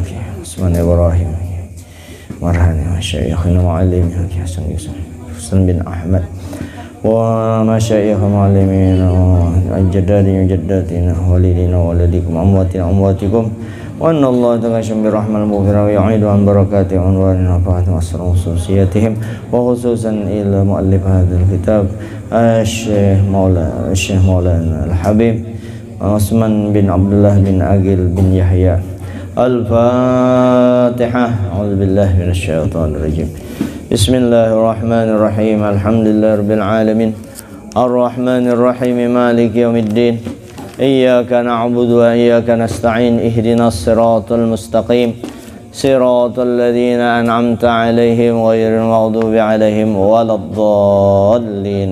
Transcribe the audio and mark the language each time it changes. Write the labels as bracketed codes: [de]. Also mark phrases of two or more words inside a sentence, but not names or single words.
[ar] عثمان إبراهيم مرهاني، وشيخنا معلم حاج حسن يوسف حسن بن أحمد، ومشايخ معلمين وأجدادنا جداتنا والدينا والديكم أمواتنا أمواتكم، وأن الله تعالى برحمة المغفرة ويعيد عن بركات أنوار نفحات وأسرار خصوصياتهم، وخصوصا إلى مؤلف هذا الكتاب شيخ مولانا الحبيب عثمان بن عبد الله بن عقيل بن يحيى. الفاتحة. أعوذ بالله من الشيطان الرجيم. بسم الله الرحمن الرحيم. الحمد لله رب العالمين. الرحمن الرحيم. مالك يوم الدين. إياك نعبد وإياك نستعين. اهدنا الصراط المستقيم. صراط الذين أنعمت عليهم غير المغضوب عليهم ولا الضالين.